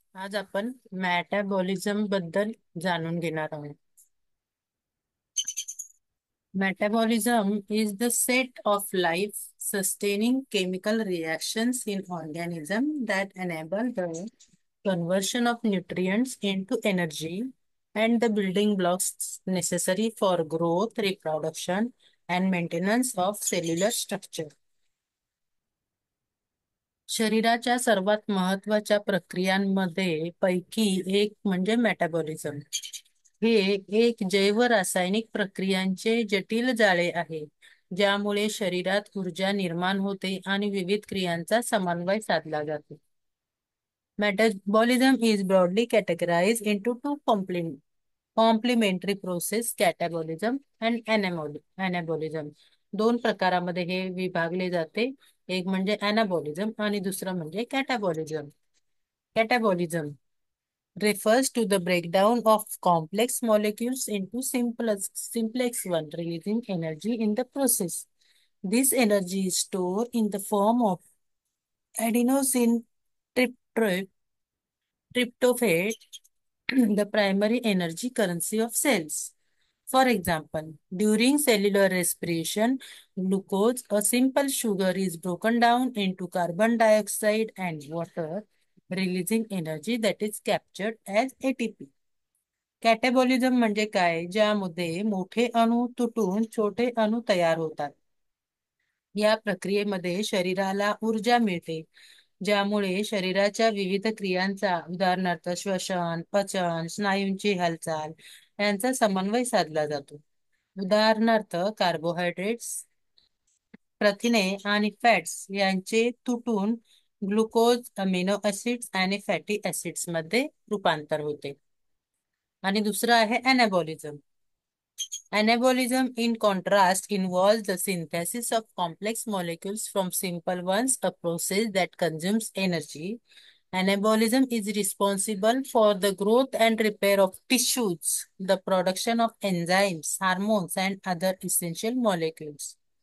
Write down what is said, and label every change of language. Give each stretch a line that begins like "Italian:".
Marathi: आज आपण मेटाबॉलिझम बद्दल जाणून घेणार आहोत.
English: Metabolism is the set of life-sustaining chemical reactions in organism that enable the conversion of nutrients into energy and the building blocks necessary for growth, reproduction, and maintenance of cellular structure.
Marathi: शरीराच्या सर्वात महत्वाच्या प्रक्रियांमध्ये पैकी एक म्हणजे metabolism. हे एक जैव रासायनिक प्रक्रियांचे जटिल जाळे आहे, ज्यामुळे शरीरात ऊर्जा निर्माण होते आणि विविध क्रियांचा समन्वय साधला जातो.
English: Metabolism is broadly categorized into two complementary process, catabolism and anabolism.
Marathi: दोन प्रकारामध्ये हे विभागले जाते. एक म्हणजे anabolism आणि दुसरं म्हणजे catabolism.
English: Catabolism refers to the breakdown of complex molecules into simplex one, releasing energy in the process. This energy is stored in the form of adenosine tryptophan, the primary energy currency of cells. For example, during cellular respiration, glucose, a simple sugar, is broken down into carbon dioxide and water, releasing energy that is captured as ATP.
Marathi: कॅटेबॉलिझम म्हणजे काय? ज्यामध्ये मोठे अणू तुटून छोटे अणू तयार होतात. या प्रक्रियेमध्ये शरीराला ऊर्जा मिळते, ज्यामुळे शरीराच्या विविध क्रियांचा, उदाहरणार्थ श्वसन, पचन, स्नायूंची हालचाल यांचा समन्वय साधला जातो. उदाहरणार्थ कार्बोहायड्रेट्स, प्रथिने आणि फॅट्स यांचे तुटून ग्लुकोज, अमिनो ऍसिड्स आणि फॅटी ऍसिड्स मध्ये रूपांतर होते. आणि दुसरं आहे anabolism.
English: Anabolism, in contrast, involves the synthesis of complex molecules from simple ones, a process that consumes energy. Anabolism is responsible for the growth and repair of tissues, the production of enzymes, hormones, and other essential molecules.